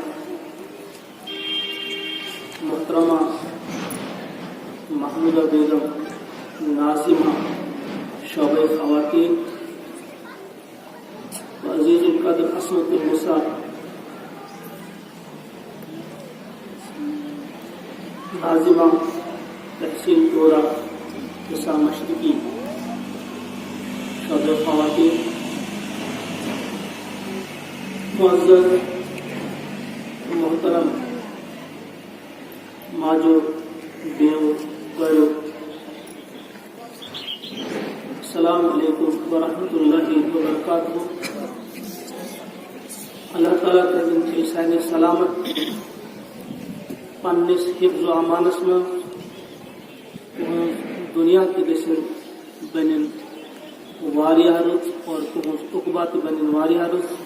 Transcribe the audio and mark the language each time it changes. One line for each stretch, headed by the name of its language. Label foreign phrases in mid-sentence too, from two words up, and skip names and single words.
Urdu: محترمہ محمودہ بیگم ناظمہ شعبہ خواتین، عزیز القدر عصمت النساء ناظمہ تحصیل ٹورا حصہ مشرقی شعبہ خواتین، معزز محترم ماجو دیو گئو،
Arabic: السلام علیکم ورحمۃ اللہ وبرکاتہ.
Kashmiri: اللہ تعالیٰ کردن چھ سانہِ سلامت پنس حفظ و امانس من، دنیا تہ گژھن بنن واریاہ رٕژ اور تہنٛز عقبہ تہ بنن واریاہ رٕژ.